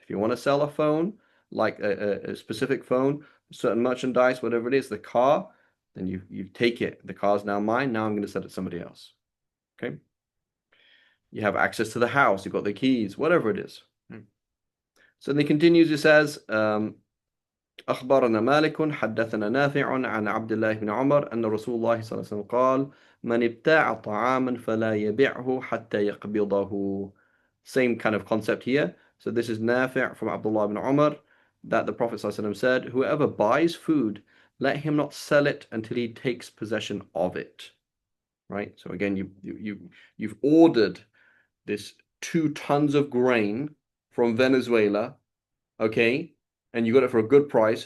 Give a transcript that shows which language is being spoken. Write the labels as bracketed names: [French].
[English] If you want to sell a phone, like a specific phone, certain merchandise, whatever it is, the car, then you take it. The car's now mine. Now I'm going to sell it to somebody else. Okay. You have access to the house. You've got the keys, whatever it is. So then he continues. He says, [Arabic] أخبرنا مالك حدثنا نافع عن عبد الله بن عمر أن رسول الله صلى الله عليه وسلم قال من ابتاع طعاما فلا يبيعه حتى يقبضه. [English] Same kind of concept here. So this is Nafi' from Abdullah ibn Umar that the Prophet ﷺ said, whoever buys food, let him not sell it until he takes possession of it. Right? So again, you've ordered this 2 tons of grain from Venezuela, okay, and you got it for a good price.